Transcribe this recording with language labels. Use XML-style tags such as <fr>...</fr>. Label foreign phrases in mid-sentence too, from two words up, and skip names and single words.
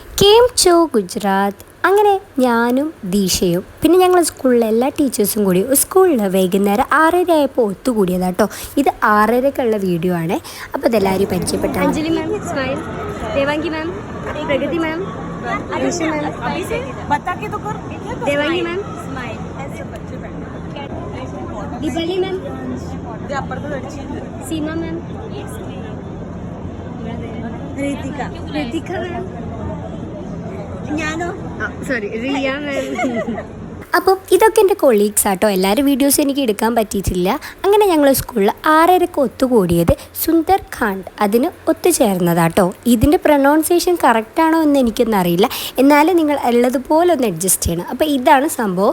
<gu>કેમ છો ગુજરાત.</gu> <ml>അങ്ങനെ ഞാനും ദീക്ഷയും പിന്നെ ഞങ്ങൾ സ്കൂളിലെ എല്ലാ ടീച്ചേഴ്സും കൂടി സ്കൂളിൽ വൈകുന്നേരം 6:30 ആയപ്പോൾ ഒത്തുകൂടിയതാട്ടോ. ഇത് 6:30-ക്കുള്ള വീഡിയോ ആണ്. അപ്പോൾ ഇതെല്ലാവരും പരിചയപ്പെട്ടു.</ml> <hi>अंजलि मैम स्माइल, देवांगी मैम, प्रगति मैम, आदिशा मैम, देवांगी मैम स्माइल, दीपाली मैम, सीमा मैम, रितिका मैम, सॉरी रिया मैम.</hi> <ml>അപ്പം ഇതൊക്കെ എൻ്റെ കൊളീഗ്സ് ആട്ടോ. എല്ലാവരും വീഡിയോസ് എനിക്ക് എടുക്കാൻ പറ്റിയിട്ടില്ല. അങ്ങനെ ഞങ്ങൾ സ്കൂളിൽ 6:30-ക്ക് ഒത്തുകൂടിയത് സുന്ദർഖണ്ഡ് അതിന് ഒത്തുചേർന്നതാട്ടോ. ഇതിൻ്റെ പ്രൊനൗൺസിയേഷൻ കറക്റ്റാണോ എന്ന് എനിക്കൊന്നും അറിയില്ല, എന്നാലും നിങ്ങൾ ഉള്ളതുപോലെ ഒന്ന് അഡ്ജസ്റ്റ് ചെയ്യണം. അപ്പോൾ ഇതാണ് സംഭവം.</ml>